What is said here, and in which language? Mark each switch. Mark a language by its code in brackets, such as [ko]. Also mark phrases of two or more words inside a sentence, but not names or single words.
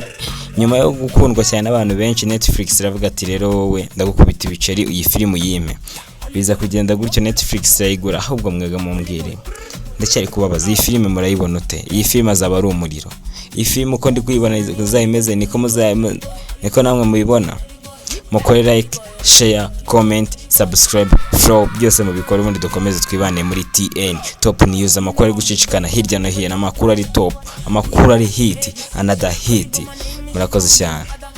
[rw] Nyuma yo gukundwa cyane n'abantu benshi, Netflix iravuga ati rero wowe ndagukubita ibiceri iyi filime uyime. Biza kugenda gutyo Netflix yayigura, ahubwo mwege mumbwire ndacyari kubabaza iyi filime murayibona ute? Iyi filime azaba ari umuriro? Iyi filime uko ndi kuyibona izayimeze niko namwe mubibona? [en] Mukore like, share, comment, subscribe, follow, [rw] byose mubikora ubundi dukomeze twibane muri TN Top News. Amakuru ari gucicikana hirya no hino, amakuru ari top, amakuru ari hit, [en] another hit. [rw] Murakoze cyane.